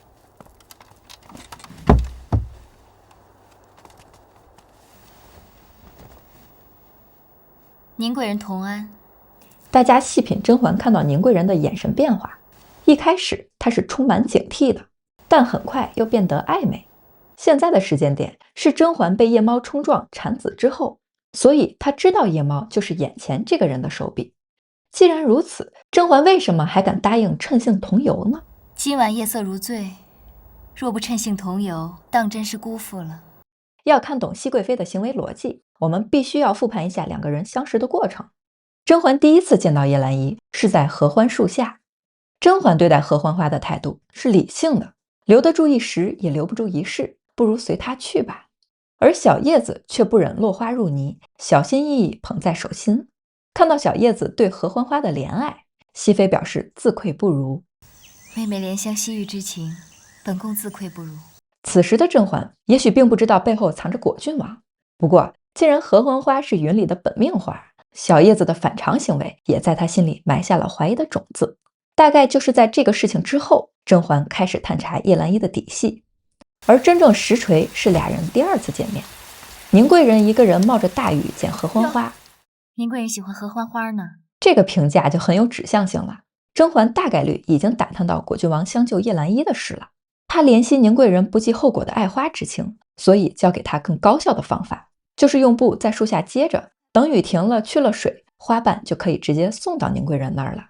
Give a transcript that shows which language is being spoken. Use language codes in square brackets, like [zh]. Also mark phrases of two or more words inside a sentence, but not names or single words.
[zh] 宁貴人同安。大家細品甄嬛看到宁貴人的眼神變化，一開始她是充滿警惕的，但很快又變得曖昧。現在的時間點是甄嬛被夜貓衝撞產子之後，所以她知道夜貓就是眼前這個人的手筆。既然如此，甄嬛為什麼還敢答應趁興同遊呢？今晚夜色如醉，若不趁興同遊，當真是辜負了。要看懂熹貴妃的行為邏輯，我們必須要復盤一下兩個人相識的過程。甄嬛第一次見到葉澜依是在合歡樹下。甄嬛對待合歡花的態度是理性的，留得住一時也留不住一世，不如隨她去吧。而小葉子卻不忍落花入泥，小心翼翼捧在手心。看到小葉子對合歡花的怜愛，熹妃表示自愧不如。妹妹憐香惜玉之情，本宮自愧不如。此時的甄嬛也許並不知道背後藏着果郡王，不過既然合歡花是雲裡的本命花，小葉子的反常行為也在她心裡埋下了懷疑的種子。大概就是在這個事情之後，甄嬛開始探查葉澜依的底細。而真正實錘是倆人第二次見面，寧貴人一個人冒着大雨撿合歡花。寧貴人喜歡合歡花呢，這個評價就很有指向性了。甄嬛大概率已經打探到果郡王相救葉澜依的事了。她憐惜寧貴人不計後果的愛花之情，所以教給她更高效的方法，就是用布在樹下接着，等雨停了去了水，花瓣就可以直接送到寧貴人那兒了。